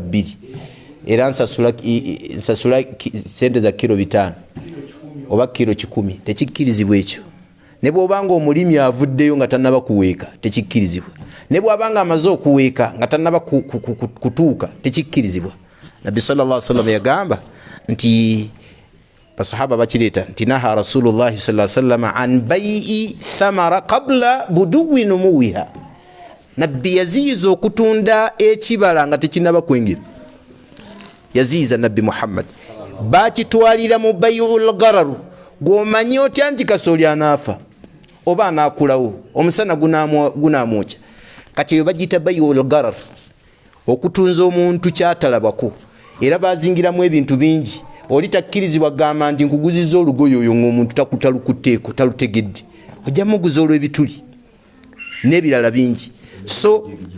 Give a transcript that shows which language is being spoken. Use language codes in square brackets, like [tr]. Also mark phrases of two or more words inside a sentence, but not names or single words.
[lg] 2 era nsasula sente za kiro 5 oba kiro 10 tekikkirizibwa ekyo ne bw'obanga omulimi avuddeyo nga tannaba kuweeka tekikkirizibwa ne bw'abanga amaze okuweeka nga tannaba kutuuka tekikkirizibwa nabbi [ar] صلى الله عليه وسلم [lg] yagamba nti basahaba bakireeta nti [ar] نهى رسول الله صلى الله عليه وسلم عن بيع الثمرة قبل بدو نموها [lg] nabbi yaziiza okutunda ekibala nga tekinaba kwengera yaziiza nabbi Muhammad bakitwalira mu [ar] بيع الغرر [lg] gwomanyi otya nti kasooli anaafa oba anaakulawo omusana gunamwokya kati eyo bagiyita [ar] بيع الغرر [lg] okutunza omuntu kyatalabako era bazingiramu ebintu bingi oli takkirizibwa gamba nti nkuguzizza olugoye oyo ng'omuntu takutalukuteeko talutegedde ojja muguza olw'ebituli n'ebirala bingi so